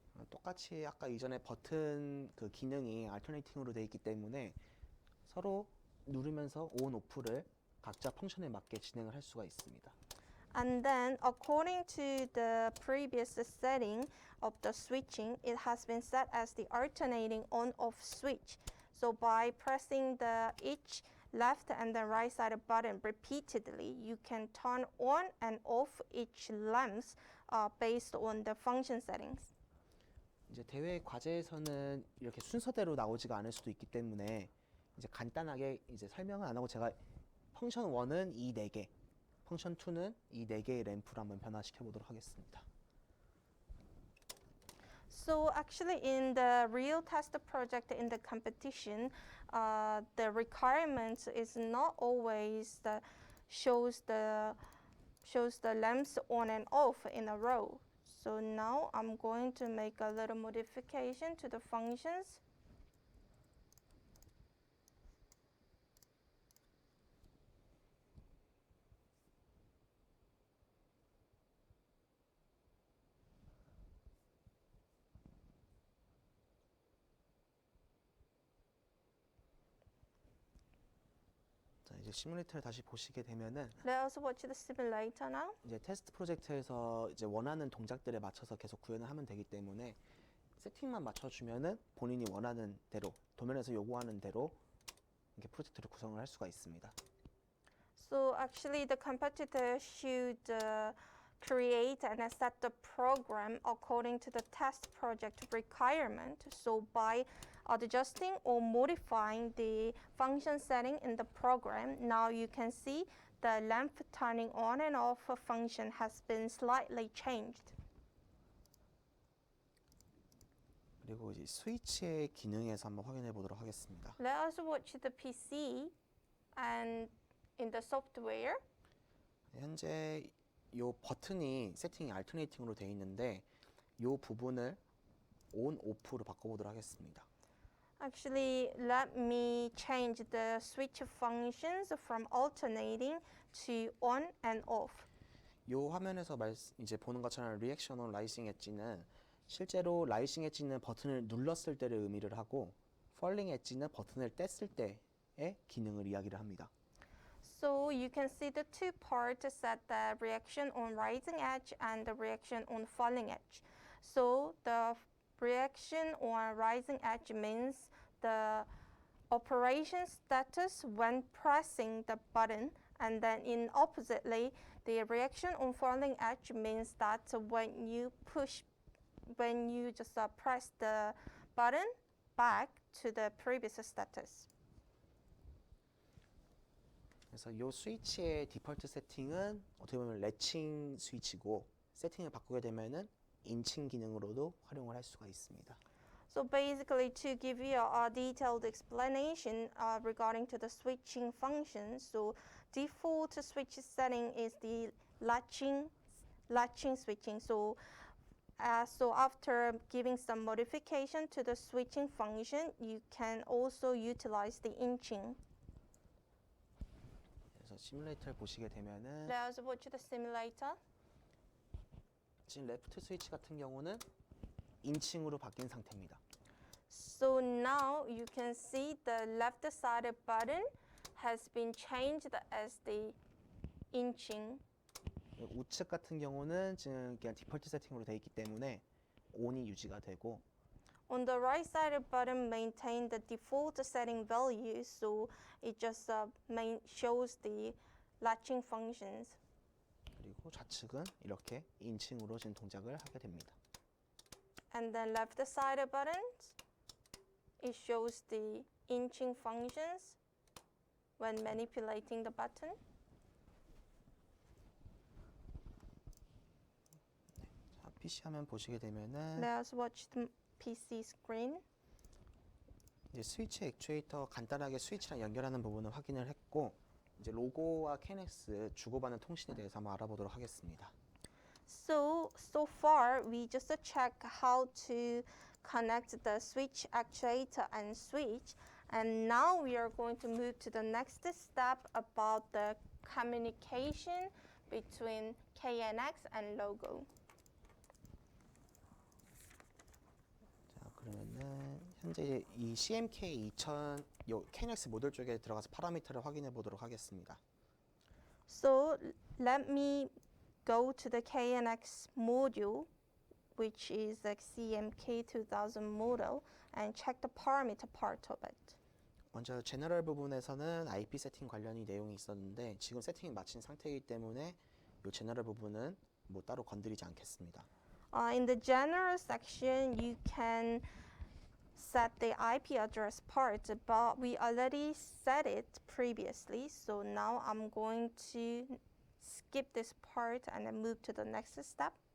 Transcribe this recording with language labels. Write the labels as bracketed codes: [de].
[ko] 똑같이 아까 이전에 버튼 그 기능이 알터네이팅으로 되어 있기 때문에 서로 누르면서 온, 오프를 각자 펑션에 맞게 진행을 할 수가 있습니다. [en] And then according to the previous setting of the switching, it has been set as the alternating on-off switch. So by pressing the each left and the right side button repeatedly, you can turn on and off each lamps based on the function settings. [ko] 이제 대회 과제에서는 이렇게 순서대로 나오지가 않을 수도 있기 때문에 이제 간단하게 이제 설명은 안 하고 제가 펑션 1은 이 4개, 펑션 2는 이 4개의 램프로 한번 변화시켜 보도록 하겠습니다. [en] So actually in the real test project in the competition, the requirement is not always shows the lamps on and off in a row. So now I'm going to make a little modification to the functions. [ko] 자, 이제 시뮬레이터를 다시 보시게 되면은 [en] Let us watch the simulator now. [ko] 이제 테스트 프로젝트에서 이제 원하는 동작들에 맞춰서 계속 구현을 하면 되기 때문에 세팅만 맞춰주면은 본인이 원하는 대로 도면에서 요구하는 대로 이렇게 프로젝트를 구성을 할 수가 있습니다. [en] So actually the competitor should create and set the program according to the test project requirement. So by adjusting or modifying the function setting in the program, now you can see the lamp turning on and off function has been slightly changed. [ko] 그리고 이제 스위치의 기능에서 한번 확인해 보도록 하겠습니다. [en] Let us watch the PC and in the software. [ko] 현재 이 버튼이 세팅이 알터네이팅으로 되어 있는데 이 부분을 온, 오프로 바꿔보도록 하겠습니다. [en] Actually, let me change the switch functions from alternating to on and off. [ko] 이 화면에서 이제 보는 것처럼 리액션 온 라이징 엣지는 실제로 라이징 엣지는 버튼을 눌렀을 때를 의미를 하고 펄링 엣지는 버튼을 뗐을 때의 기능을 이야기를 합니다. [en] So you can see the two parts set the reaction on rising edge and the reaction on falling edge. So the reaction on rising edge means the operation status when pressing the button, and then in oppositely, the reaction on falling edge means that when you just press the button back to the previous status. [ko] 그래서 이 스위치의 디폴트 세팅은 어떻게 보면 레칭 스위치고 세팅을 바꾸게 되면은 인칭 기능으로도 활용을 할 수가 있습니다. [en] So basically, to give you a detailed explanation regarding to the switching function, so default switch setting is the latching switching. So after giving some modification to the switching function, you can also utilize the inching. [ko] 그래서 시뮬레이터를 보시게 되면은 [en] Let's watch the simulator. [ko] 지금 레프트 스위치 같은 경우는 인칭으로 바뀐 상태입니다. [en] So now you can see the left side button has been changed as the inching. [ko] 우측 같은 경우는 지금 그냥 디폴트 세팅으로 되어 있기 때문에 ON이 유지가 되고 [en] On the right side button maintain the default setting value, so it just shows the latching functions. [ko] 그리고 좌측은 이렇게 인칭으로 지금 동작을 하게 됩니다. [en] And then left side buttons, it shows the inching functions when manipulating the button. [ko] 자, PC 화면 보시게 되면은 [en] Let's watch the PC screen. [ko] 이제 스위치 액추에이터 간단하게 스위치랑 연결하는 부분을 확인을 했고 이제 로고와 KNX 주고받는 통신에 대해서 한번 알아보도록 하겠습니다. [en] So far we just check how to connect the switch actuator and switch, and now we are going to move to the next step about the communication between KNX and logo. [ko] 자, 그러면은 현재 이제 이 CMK 2000 요 KNX 모듈 쪽에 들어가서 파라미터를 확인해 보도록 하겠습니다. [en] So let me go to the KNX module, which is the CMK 2000 model, and check the parameter part of it. [ko] 먼저 제너럴 부분에서는 IP 세팅 관련이 내용이 있었는데 지금 세팅이 마친 상태이기 때문에 이 제너럴 부분은 뭐 따로 건드리지 않겠습니다. [en] In the general section, you can set the IP address part, but we already set it previously. So now I'm going to skip this part and then move to the next step.